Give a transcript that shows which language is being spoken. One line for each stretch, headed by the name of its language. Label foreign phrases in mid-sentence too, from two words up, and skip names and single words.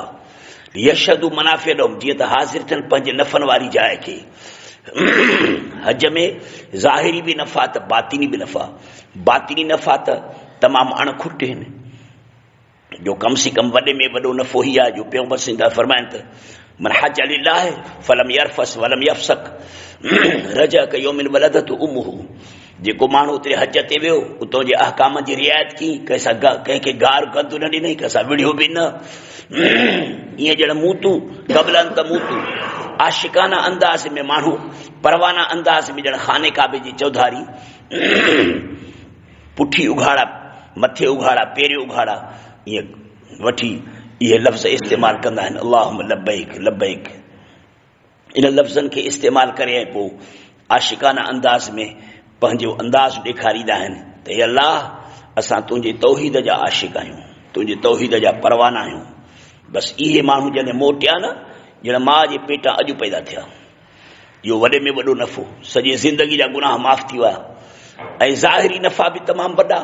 Sindhi: यशदु मनाफ़िअ ॾोम, जीअं त हाज़िर थियनि पंहिंजे नफ़नि वारी जाइ खे। हज में ज़ाहिरी बि नफ़ा त बातिनी बि नफ़ा। बातिनी नफ़ा त तमामु अणखुट आहिनि, जो कम से कम वॾे में वॾो नफ़ो ई आहे, जो पैगम्बर सिंधा फरमाइनि त
Arabic: من حج لله فلم يرفث ولم يفسق رجع كيوم ولدته أمه.
Sindhi: जेको माण्हू उते हज ते वियो, उतां जे अहकाम जी रिआयत की, कंहिंखे गार गंद न ॾिनई, कंहिंसां विढ़ियो बि न, ईअं ॼण
Arabic: موتوا قبل أن تموتوا,
Sindhi: आशिकाना अंदाज़ में माण्हू परवाना अंदाज़ में ॼण खाने काबे जी चौधारी पुठी उघाड़ा, मथे उघाड़ा, पेरे उघाड़ा, ईअं वठी इहे लफ़्ज़ इस्तेमालु कंदा आहिनि,
Arabic: اللهم لبيك لبيك
Sindhi: इन लफ़्ज़नि खे इस्तेमालु करे ऐं पोइ आशिकाना अंदाज़ में पंहिंजो अंदाज़ ॾेखारींदा आहिनि त हे अल्लाह असां तुंहिंजे तौहीद जा आशिक़ आहियूं, तुंहिंजे तौहीद जा परवाना आहियूं। बसि इहे माण्हू जॾहिं मोटिया न, ॼण माउ जे पेटां अॼु पैदा थिया, इहो वॾे में वॾो नफ़ो, सॼी ज़िंदगी जा गुनाह माफ़ थी विया ऐं ज़ाहिरी नफ़ा बि तमामु वॾा।